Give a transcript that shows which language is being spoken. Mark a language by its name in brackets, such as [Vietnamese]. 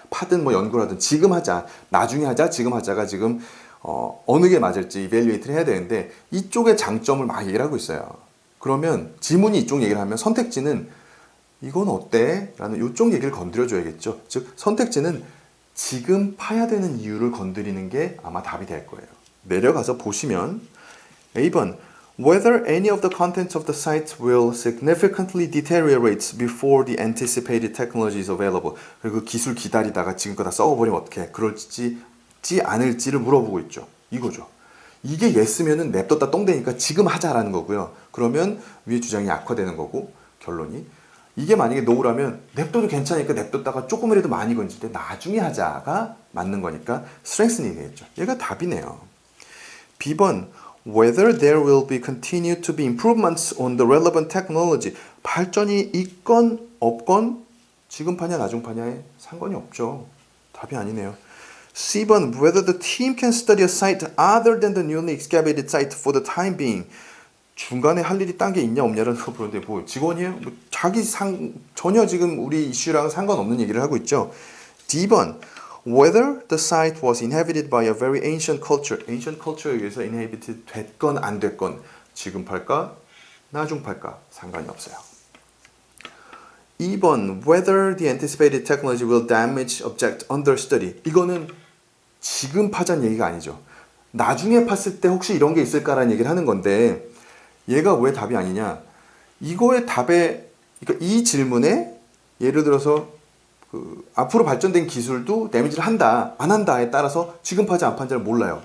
[Korean] 파든 뭐 연구를 하든 지금 하자. 나중에 하자. 지금 하자가 지금 어느 게 맞을지 이벨리에이트를 해야 되는데 이쪽의 장점을 막 얘기를 하고 있어요. 그러면 지문이 이쪽 얘기를 하면 선택지는 이건 어때? 라는 이쪽 얘기를 건드려줘야겠죠. 즉 선택지는 지금 파야 되는 이유를 건드리는 게 아마 답이 될 거예요. [English] 내려가서 보시면 A번 Whether any of the contents of the site will significantly deteriorate before the anticipated technology is available. [Korean] 그리고 그 기술 기다리다가 지금 거 다 썩어버리면 어떡해. 그럴지 않을지를 물어보고 있죠. 이거죠. 이게 yes면은 냅뒀다 똥되니까 지금 하자라는 거고요. 그러면 위의 주장이 악화되는 거고 결론이 이게 만약에 no라면 냅둬도 괜찮으니까 냅뒀다가 조금이라도 많이 건질 때 나중에 하자가 맞는 거니까 strengthen이 되겠죠. 얘가 답이네요. [English] B번 Whether there will be continue to be improvements on the relevant technology. [Korean] 발전이 있건 없건 지금 파냐 나중 파냐에 상관이 없죠. 답이 아니네요. [English] C번 Whether the team can study a site other than the newly excavated site for the time being. [Korean] 중간에 할 일이 딴 게 있냐 없냐를 그런데 뭐 직원이에요? 뭐 자기 전혀 지금 우리 이슈랑 상관없는 얘기를 하고 있죠. [English] D번 Whether the site was inhabited by a very ancient culture. [Korean] Ancient culture에 의해서 inhabited 됐건 안 됐건 지금 팔까 나중 팔까 상관이 없어요. [English] 2번 Whether the anticipated technology will damage object under study. [Korean] 이거는 지금 파자는 얘기가 아니죠. 나중에 팠을 때 혹시 이런 게 있을까라는 얘기를 하는 건데 얘가 왜 답이 아니냐. 이거의 답에 그러니까 이 질문에 예를 들어서 앞으로 발전된 기술도 데미지를 한다 안 한다에 따라서 지금 파지 안 판지를 몰라요.